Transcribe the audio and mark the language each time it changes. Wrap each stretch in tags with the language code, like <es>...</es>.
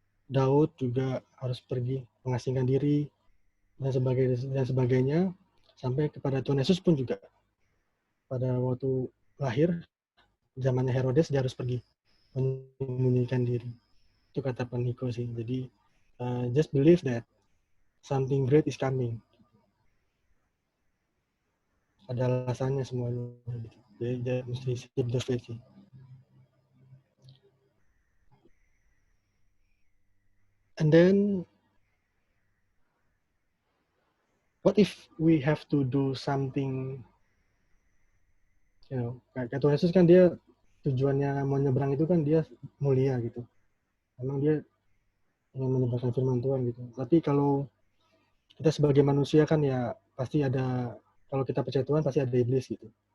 <id>Daud juga harus pergi mengasingkan diri dan sebagainya sampai kepada Tuhan Yesus pun juga pada waktu lahir zamannya Herodes dia harus pergi menyembunyikan diri. Itu kata Pak Niko sih. Jadi</id> <en>just believe that something great is coming.</en> <id>Ada alasannya semuanya. Jadi mesti</id> <en>keep the faith</en> <id>sih.</id> <en>And then, what if we have to do something</en> <id>Kayak Tuhan Yesus kan dia tujuannya mau nyebrang itu kan dia mulia gitu. Emang dia ingin menyebarkan firman Tuhan gitu. Tapi kalau kita sebagai manusia kan ya pasti ada, kalau kita percaya Tuhan pasti ada iblis gitu.</id>